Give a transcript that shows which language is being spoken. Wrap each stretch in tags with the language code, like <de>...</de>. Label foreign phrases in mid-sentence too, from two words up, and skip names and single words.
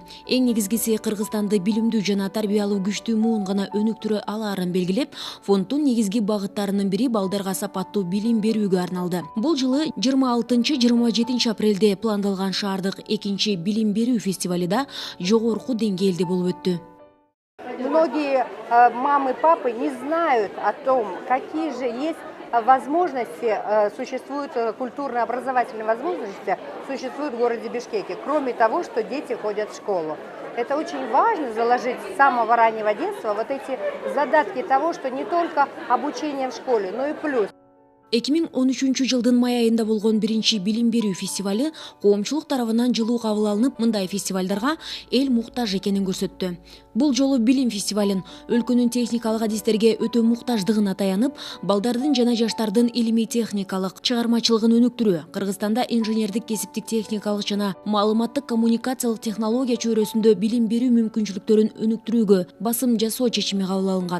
<ky>Эң негизгиси Кыргызстанды билимдүү жана тарбиялуу күчтүү муун гана өнүктүрө алаарын белгилеп, фонддун негизги багыттарынын бири балдарга сапаттуу билим берүүгө арналды. Бул жылы 26-27 апрелде пландалган шаардык 2-чи билим берүү фестивали да жогорку деңгээлде болуп өттү.</ky> <ru>Многие мамы, папы не знают о том, какие же есть возможности, существуют культурно-образовательные возможности, существуют в городе Бишкеке, кроме того, что дети ходят в школу. Это очень важно заложить с самого раннего детства вот эти задатки того, что не только обучение в школе, но и плюс.</ru> <ky>2013 жылдын май айында болгон 1-чи билим берүү фестивали коомчулук тарабынан жылуу кабыл алынып, мындай фестивалдарга эл муктаж экенин көрсөттү. Бул жолу билим фестивалын өлкөнүн техникалык адистерге өтө муктаждыгына таянып, балдардын жана жаштардын илимий техникалык чыгармачылыгын өнүктүрүү, Кыргызстанда инженердик, кесиптик, техникалык жана маалыматтык коммуникациялык технология чөйрөсүндө билим берүү мүмкүнчүлүктөрүн өнүктүрүүгө басым жасоо чечими кабыл алынган.</ky>